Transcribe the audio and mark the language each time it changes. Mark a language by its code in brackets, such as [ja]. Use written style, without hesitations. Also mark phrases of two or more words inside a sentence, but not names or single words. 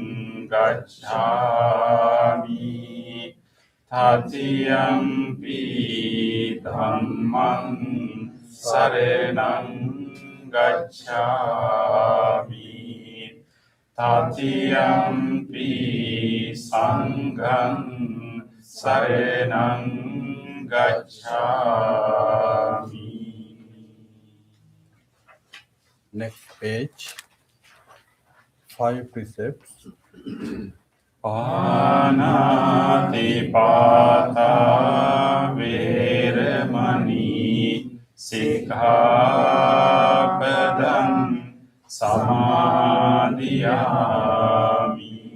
[pi] gacchami, Tatiyampi Dhammam saranam gacchami, Tatiyampi Sangham saranam gacchami. [en] Next page. 5 precepts. [pi] Panatipata veramani sikkhapadam samadhiyami.